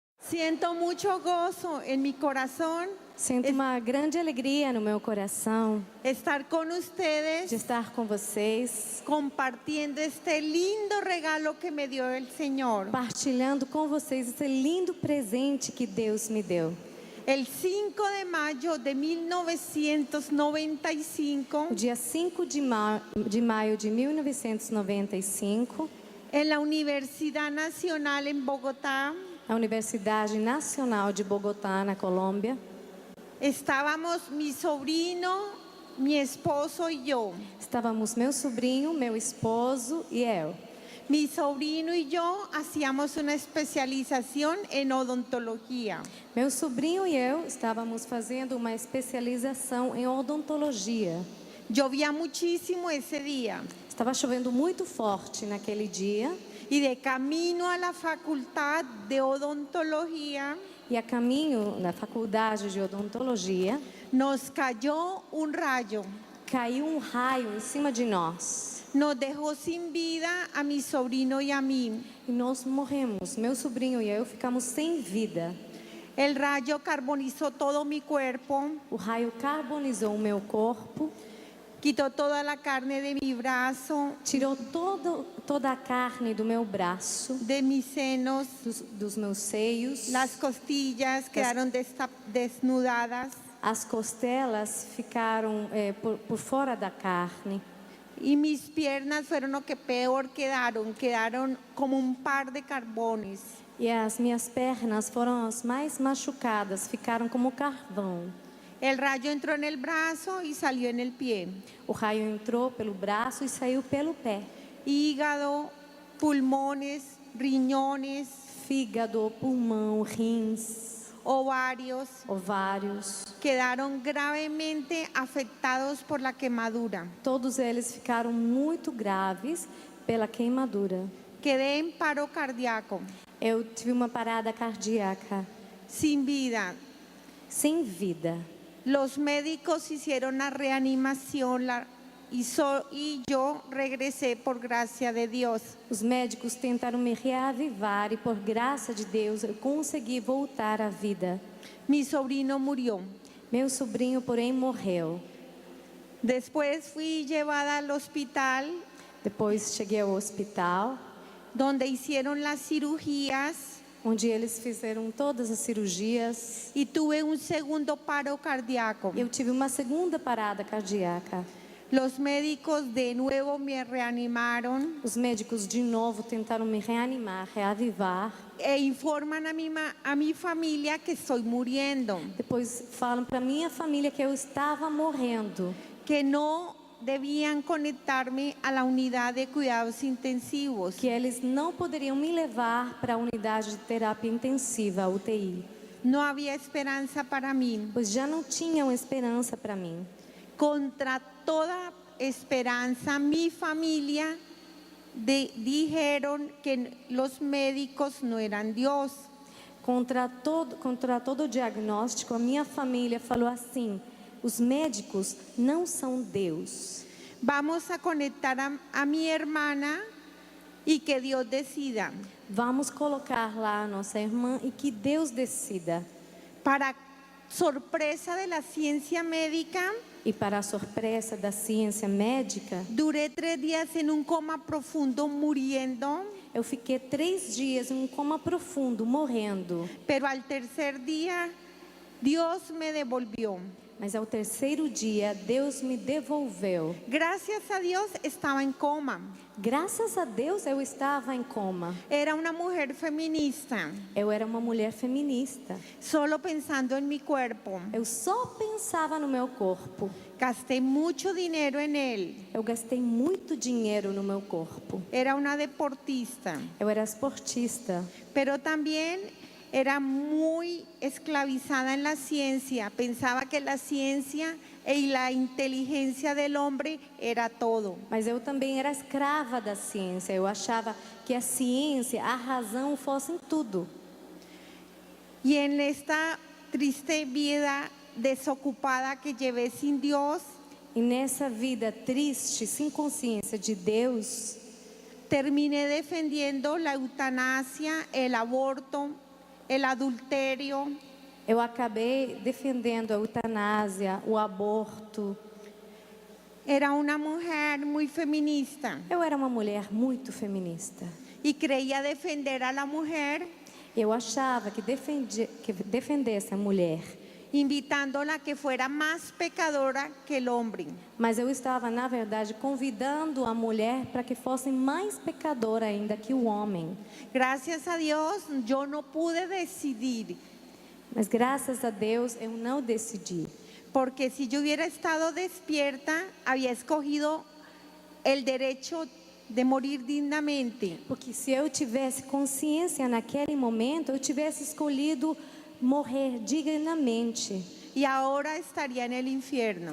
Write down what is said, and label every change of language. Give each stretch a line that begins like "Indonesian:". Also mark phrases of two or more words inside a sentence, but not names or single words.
Spanish: Siento mucho gozo en mi corazón
Portuguese: Sinto uma grande alegria no meu coração
Spanish: estar con de ustedes
Portuguese: estar com vocês,
Spanish: compartiendo este lindo regalo que me dio el Señor.
Portuguese: partilhando com vocês esse lindo presente que Deus me deu.
Spanish: El 5 de mayo de 1995,
Portuguese: O dia 5 de maio de 1995,
Spanish: en la Universidad Nacional en Bogotá,
Portuguese: na Universidade Nacional de Bogotá, na Colômbia,
Spanish: estábamos mi sobrino, mi esposo y yo.
Portuguese: estávamos meu sobrinho, meu esposo e eu.
Spanish: Mi sobrino y yo hacíamos una especialización en odontología.
Portuguese: Meu sobrinho e eu estávamos fazendo uma especialização em odontologia.
Spanish: Llovía muchísimo ese día
Portuguese: Estava chovendo muito forte naquele dia
Spanish: y de camino a la facultad de odontología
Portuguese: e a caminho da faculdade de odontologia
Spanish: nos cayó un rayo.
Portuguese: caiu um raio em cima de nós
Spanish: Nos dejó sin vida a mi sobrino y a mí.
Portuguese: e nós morremos. Meu sobrinho e eu ficamos sem vida.
Spanish: El rayo carbonizó todo mi cuerpo,
Portuguese: O raio carbonizou o meu corpo,
Spanish: quitó toda la carne de mi brazo,
Portuguese: tirou toda a carne do meu braço,
Spanish: de mis senos.
Portuguese: dos meus seios.
Spanish: Las costillas quedaron desnudadas
Portuguese: As costelas ficaram por fora da carne.
Spanish: y mis piernas fueron lo que peor quedaron como un par de carbones.
Portuguese: E as minhas pernas foram as mais machucadas, ficaram como carvão.
Spanish: El rayo entró en el brazo y salió en el pie.
Portuguese: O raio entrou pelo braço e saiu pelo pé.
Spanish: Hígado, pulmones, riñones,
Portuguese: Fígado, pulmão, rins,
Spanish: ovarios
Portuguese: ovários,
Spanish: quedaron gravemente afectados por la quemadura.
Portuguese: todos eles ficaram muito graves pela queimadura.
Spanish: Quedé en paro cardíaco,
Portuguese: Eu tive uma parada cardíaca,
Spanish: sin vida.
Portuguese: sem vida.
Spanish: Los médicos hicieron la reanimación y yo regresé por gracia de Dios.
Portuguese: Os médicos tentaram me reavivar e por graça de Deus eu consegui voltar à vida.
Spanish: Mi sobrino murió.
Portuguese: Meu sobrinho, porém, morreu.
Spanish: Después fui llevada al hospital
Portuguese: Depois cheguei ao hospital,
Spanish: donde hicieron las cirugías
Portuguese: onde eles fizeram todas as cirurgias.
Spanish: y tuve un segundo paro cardíaco.
Portuguese: Eu tive uma segunda parada cardíaca.
Spanish: Los médicos de nuevo me reanimaron
Portuguese: Os médicos de novo tentaram me reanimar, reavivar.
Spanish: e informan a mi familia que estoy muriendo,
Portuguese: Depois falam para minha família que eu estava morrendo,
Spanish: que no debían conectarme a la unidad de cuidados intensivos.
Portuguese: que eles não poderiam me levar para a unidade de terapia intensiva, a UTI,
Spanish: No había esperanza para mí.
Portuguese: pois já não tinham esperança para mim.
Spanish: Contra toda esperanza, mi familia dijeron que los médicos no eran Dios.
Portuguese: Contra todo o diagnóstico, a minha família falou assim: os médicos não são Deus.
Spanish: Vamos a conectar a mi hermana y que Dios decida.
Portuguese: Vamos colocar lá a nossa irmã e que Deus decida.
Spanish: Para sorpresa de la ciencia médica,
Portuguese: E para a surpresa da ciência médica,
Spanish: duré 3 días en un coma profundo muriendo,
Portuguese: eu fiquei 3 dias em um coma profundo, morrendo.
Spanish: pero al tercer día Dios me devolvió.
Portuguese: Mas ao terceiro dia, Deus me devolveu.
Spanish: Gracias a Dios estaba en coma.
Portuguese: Graças a Deus, eu estava em coma.
Spanish: Era una mujer feminista,
Portuguese: Eu era uma mulher feminista.
Spanish: solo pensando en mi cuerpo.
Portuguese: Eu só pensava no meu corpo.
Spanish: Gasté mucho dinero en él.
Portuguese: Eu gastei muito dinheiro no meu corpo.
Spanish: Era una deportista,
Portuguese: Eu era esportista.
Spanish: pero también era muy esclavizada en la ciencia. Pensaba que la ciencia y la inteligencia del hombre era todo.
Portuguese: Mas eu também era escrava da ciência. Eu achava que a ciência, a razão fossem tudo.
Spanish: Y en esta triste vida desocupada que llevé sin Dios,
Portuguese: E nessa vida triste, sem consciência de Deus,
Spanish: terminé defendiendo la eutanasia, el aborto, el adulterio.
Portuguese: Eu acabei defendendo a eutanásia, o aborto.
Spanish: Era una mujer muy feminista
Portuguese: Eu era uma mulher muito feminista.
Spanish: y creía defender a la mujer,
Portuguese: Eu achava que defendesse a mulher,
Spanish: invitándola a que fuera más pecadora que el hombre.
Portuguese: mas eu estava, na verdade, convidando a mulher para que fosse mais pecadora ainda que o homem.
Spanish: Gracias a Dios, yo no pude decidir,
Portuguese: Mas graças a Deus eu não decidi.
Spanish: porque si yo hubiera estado despierta, había escogido el derecho de morir dignamente.
Portuguese: Porque se eu tivesse consciência naquele momento, eu tivesse escolhido morrer dignamente.
Spanish: Y ahora estaría en el infierno.